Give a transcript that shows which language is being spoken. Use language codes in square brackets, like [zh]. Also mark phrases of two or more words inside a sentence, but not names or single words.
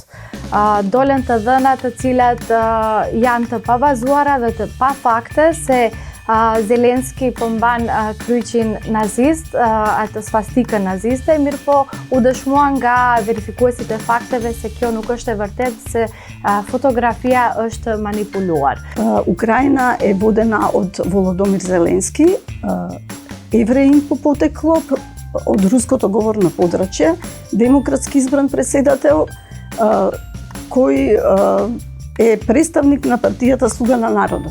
[sq] Dolen të dhëna të cilat janë të pabazuara dhe të pa fakte se Zelenski mban kryqin nazist, atë svastikën naziste, mirë po u dëshmua nga verifikuesit e fakteve se kjo nuk është e vërtet, se fotografia është manipuluar. [mk] Украина е водена од Володомир Зеленски, евреин по потекло, од руското говорно подрачје, демократски избран претседател, кој е представник на партијата Слуга на народот.